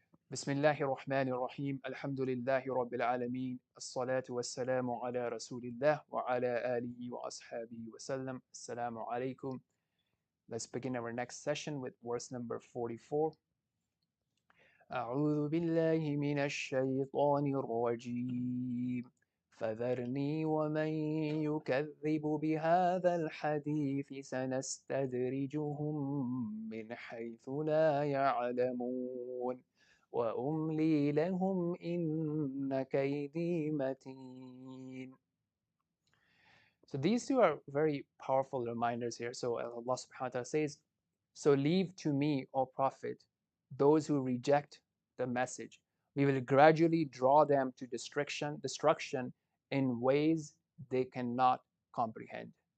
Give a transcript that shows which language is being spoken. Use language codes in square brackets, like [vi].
[ar] بسم الله الرحمن الرحيم الحمد لله رب العالمين الصلاة والسلام على رسول الله وعلى آله وأصحابه وسلم السلام عليكم. [en] Let's begin our next session with verse number 44. [ar] أعوذ بالله من الشيطان الرجيم فذرني ومن يكذب بهذا الحديث سنستدرجهم من حيث لا يعلمون وأملي لهم إن كيدي متين. [en] So these two are very powerful reminders here. So Allah subhanahu wa ta'ala says, so leave to me, O Prophet, those who reject the message. We will gradually draw them to destruction in ways they cannot comprehend.